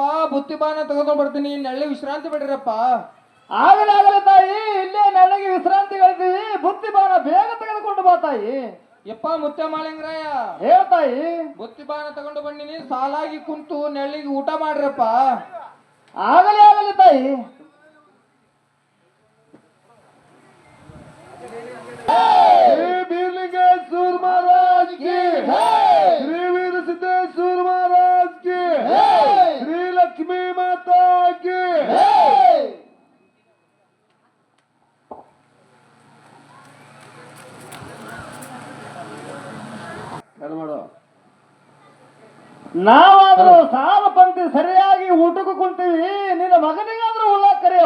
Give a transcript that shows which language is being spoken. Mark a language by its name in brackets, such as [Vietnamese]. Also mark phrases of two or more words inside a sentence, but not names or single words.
[Kannada] ಬುತ್ತಿಬಾನ ತಗೊಂಡ್ ಬರ್ತೀನಿ, ನೆಳ್ಳಿ ವಿಶ್ರಾಂತಿ ಬಿಡ್ರಿಯಪ್ಪ. ಆಗಲೇ ಆಗಲೇ ತಾಯಿ, ಇಲ್ಲೇ ನೆಳಗೆ ವಿಶ್ರಾಂತಿ ಗಳಿದ್ದೀವಿ. ಬುತ್ತಿಬಾನ ಬೇಗ ತೆಗೆದುಕೊಂಡು ಬಾ ತಾಯಿ. ಯಪ್ಪ ಮುತ್ಯ ಮಾಳಿಂಗರಾಯ, ಹೇಳ್ತಾಯಿ ಬುತ್ತಿಬಾನ ತಗೊಂಡು ಬಂದಿನಿ, ಸಾಲಾಗಿ ಕುಂತು ನೆಳ್ಳಿಗೆ ಊಟ ಮಾಡ್ರಪ್ಪ. ಆಗಲೇ ಆಗಲಿ ತಾಯಿ. [Hindi] बीरलिंगेश्वर महाराज की श्री वीर सिद्धेश्वर महाराज की श्री लक्ष्मी माता की [Kannada] ನಾವಾದ್ರೂ ಸಾಲ ಪಂಕ್ತಿ ಸರಿಯಾಗಿ ಊಟಕ್ಕೂ ಕುಂತೀವಿ, ನಿನ್ನ ಮಗನಿಗಾದ್ರೂ ಉಳ್ಳ ಕರೆಯವ.